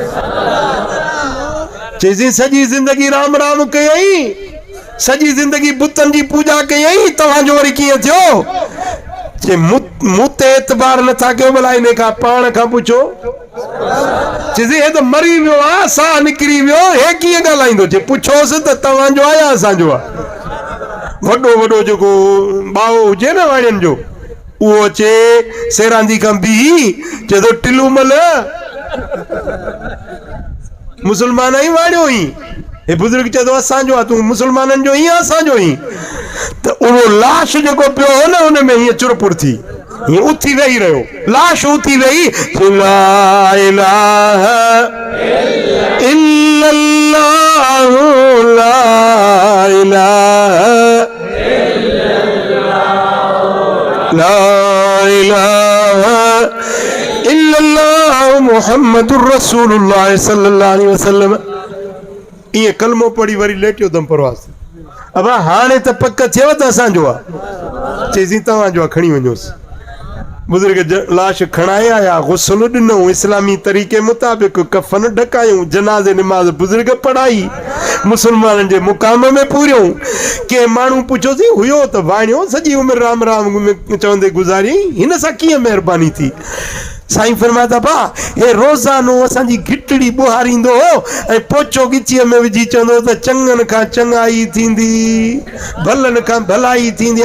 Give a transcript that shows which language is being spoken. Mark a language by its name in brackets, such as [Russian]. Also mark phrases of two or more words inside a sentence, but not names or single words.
[Sindhi] चईसीं सॼी ज़िंदगी राम राम कयई सॼी ज़िंदगी बुतनि जी पूॼा कयई तव्हांजो वरी कीअं थियो जे मूं ते एतबार नथा कयो भला इन खां पाण खां पुछो चईसीं हे त मरी वियो आहे साह निकिरी वियो हे कीअं ॻाल्हाईंदो चए पुछोसि त तव्हांजो आहे या असांजो आहे वॾो वॾो जेको ॿाओ हुजे न वाणियुनि जो उहो अचे सेरांदी खां बीह चए थो टिलूमल मुसलमान ई वाणियो ई हे बुज़ुर्ग चए थो असांजो आहे तूं मुसलमाननि जो ई असांजो ई त उहो लाश जेको पियो हो न हुन में हीअं चुरपुर थी हीअं उथी वेही रहियो लाश उथी वेही [Arabic] لا إله إلا الله لا إله لا إله إلا الله محمد رسول الله صلى الله عليه وسلم [Sindhi] ईअं कलमो पढ़ी वरी लेटियो दम परवास अब हाणे त पक थियव त असांजो आहे चईसीं तव्हांजो आहे खणी वञोसि बुज़ुर्ग लाश खणाए आया गुस्ल ॾिनो इस्लामी तरीक़े मुताबिक़ कफ़न ढकायूं जनाज़े निमाज़ बुज़ुर्ग पढ़ाई मुसलमाननि जे मुक़ाम में पूरियूं के माण्हू पुछोसीं हुयो त वाणियो सॼी उमिरि राम राम चवंदे गुज़ारी हिन सां कीअं महिरबानी थी साईं फरमाता पा हे रोज़ानो असांजी घिटड़ी बुहारींदो ऐं पोचो गिचीअ में विझी चवंदो त चङनि खां चङाई थींदी, भलनि खां भलाई थींदी।